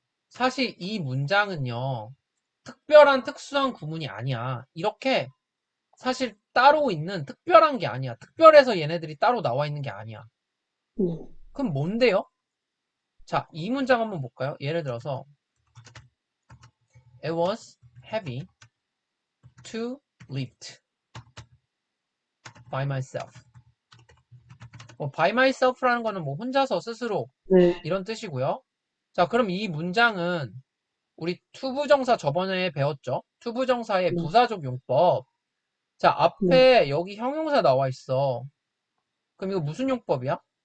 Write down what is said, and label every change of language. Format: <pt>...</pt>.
<ko>사실 이 문장은요, 특별한 특수한 구문이 아니야. 이렇게 사실 따로 있는 특별한 게 아니야. 특별해서 얘네들이 따로 나와 있는 게 아니야. 네, 그럼 뭔데요? 자, 이 문장 한번 볼까요? 예를 들어서</ko> <en>It was heavy to lift by myself. by myself</en> <ko>라는 거는 뭐 혼자서 스스로 네, 이런 뜻이고요. 자, 그럼 이 문장은 우리 투부정사 저번에 배웠죠? 투부정사의 네, 부사적 용법. 자, 네. 앞에 여기 형용사 나와 있어. 그럼 이거 무슨 용법이야?</ko>